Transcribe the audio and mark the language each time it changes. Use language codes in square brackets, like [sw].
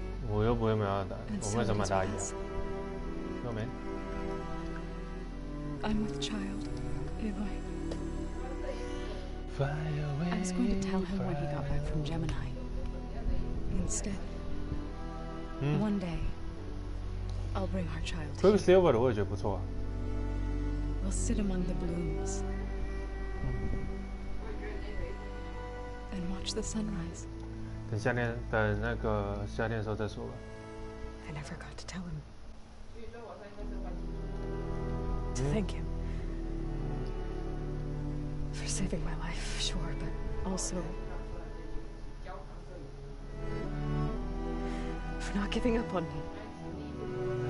[zh] 我又不会买大，我为什么买大衣啊？又没。 [en] I'm with child, Aloy. I was going to tell him when he got back from Gemini. Instead, one day, I'll bring our child here. [zh] 这个 Silver 的我也觉得不错啊。 [en] We'll sit among the blooms and watch the sunrise. [zh] 等夏天，等那个夏天的时候再说吧。 [en] I never got to tell him. To thank him for saving my life, sure, but also for not giving up on me.